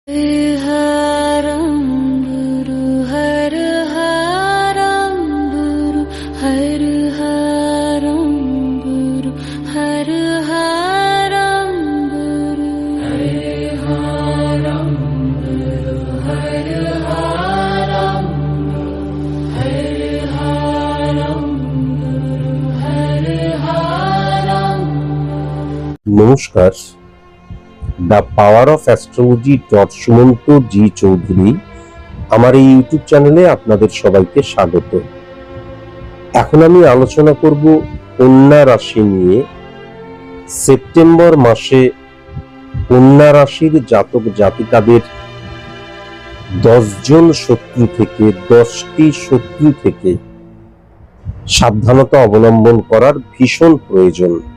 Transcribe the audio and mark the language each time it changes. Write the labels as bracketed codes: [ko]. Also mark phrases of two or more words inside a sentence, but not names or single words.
[sa] हरं गुरु हर हरं गुरु हर हरं गुरु हर हरं गुरु हर हरं गुरु हर हरं हर हरं गुरु हर हरं। [bn] নমস্কার। দ্য পাওয়ার অফ অ্যাস্ট্রোলজি সুমন্ত জি চৌধুরী আমার এই ইউটিউব চ্যানেলে আপনাদের সবাইকে স্বাগত। এখন আমি আলোচনা করব কন্যা রাশি নিয়ে। সেপ্টেম্বর মাসে কন্যা রাশির জাতক জাতিকাদের 10 জন শত্রু থেকে 10টি শত্রু থেকে সাবধানতা অবলম্বন করার ভীষণ প্রয়োজন।